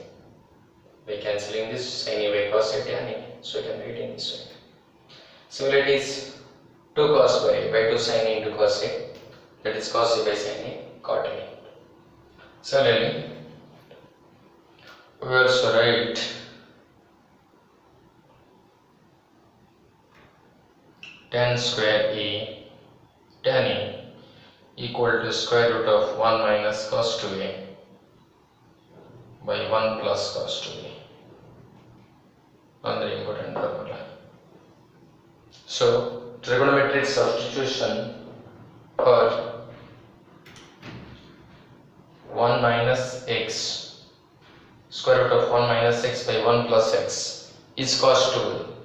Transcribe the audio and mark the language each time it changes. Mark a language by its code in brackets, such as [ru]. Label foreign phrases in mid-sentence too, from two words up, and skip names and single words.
[en] By cancelling this, sin A by cos A tan A, so you can write in this way. Similarly, it is 2 cos square A by 2 sin A into cos A, that is cos A by sin A, cot A. Similarly, we also write tan square A tan A equal to square root of 1 minus cos 2A by 1 plus cos 2A. Another important formula. So, trigonometric substitution for 1 minus x, square root of 1 minus x by 1 plus x is cos 2.